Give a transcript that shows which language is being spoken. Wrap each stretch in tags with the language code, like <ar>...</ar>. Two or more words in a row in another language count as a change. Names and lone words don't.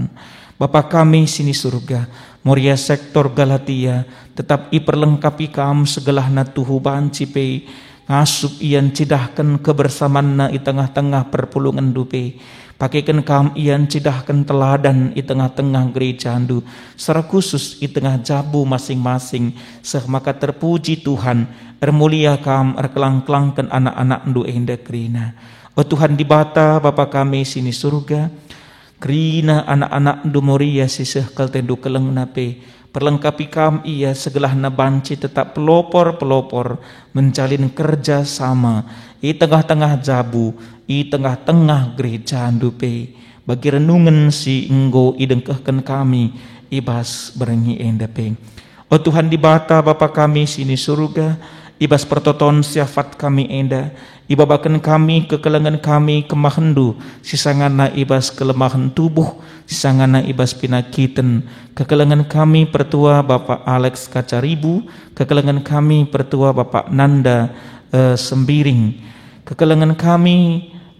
<btx>Bapa kami sini surga, Moria sektor Galatia, tetap iperlengkapi kam segelahna tuhu banci pe, ngasup ian cidahkan kebersamaan na i tengah-tengah perpulungan dupe, pakaikan kam ian cidahkan teladan i tengah-tengah gereja andu,</btx> <id>secara khusus</id> <btx>i tengah jabu masing-masing, maka terpuji Tuhan, ermulia kam erkelang-kelangkan anak-anak andu enda kerina. Oh Tuhan dibata Bapa kami sini surga, kerina anak-anak du Moria siseh kaltendu keleng nape perlengkapi kam ia segelah na banci tetap pelopor</btx> <id>menjalin kerja sama</id> <btx>i tengah-tengah jabu i tengah-tengah gereja andupe bagi renungan si enggo idengkahkan kami ibas berengi endape. Oh Tuhan dibata Bapa kami sini surga ibas pertoton siafat kami enda ibabakan kami kekelengan kami kemahendu sisangana ibas kelemahan tubuh sisangana ibas pinakiten kekelengan kami pertua Bapak Alex Kacaribu kekelengan kami pertua Bapak Nanda Sembiring kekelengan kami</btx>